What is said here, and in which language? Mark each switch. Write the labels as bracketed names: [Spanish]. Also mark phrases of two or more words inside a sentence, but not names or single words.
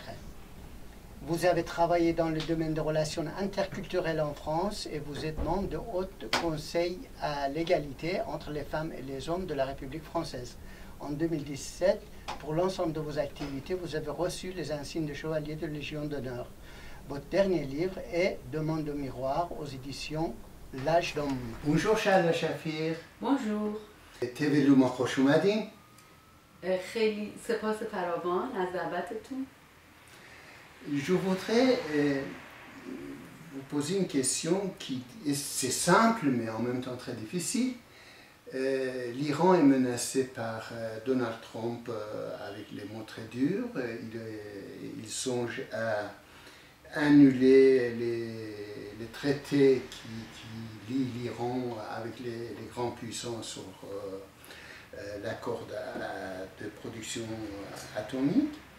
[French] Vous avez travaillé dans le domaine des relations interculturelles en France et vous êtes membre du Haut Conseil à l'égalité entre les femmes et les hommes de la République française. En 2017, pour l'ensemble de vos activités, vous avez reçu les insignes de chevalier de Légion d'honneur. Votre dernier livre est Demande au miroir aux éditions L'Âge d'Homme. Bonjour Shahla Shafir. Bonjour. [Persian] تولو ما خوش اومدین. خیلی سپاس فراوان از دعوتتون. [French] Je voudrais vous poser une question qui c'est simple mais en même temps très difficile. L'Iran est menacé par Donald Trump avec les mots très durs. Il songe à annuler les traités qui lient l'Iran avec les grandes puissances sur l'accord de production atomique.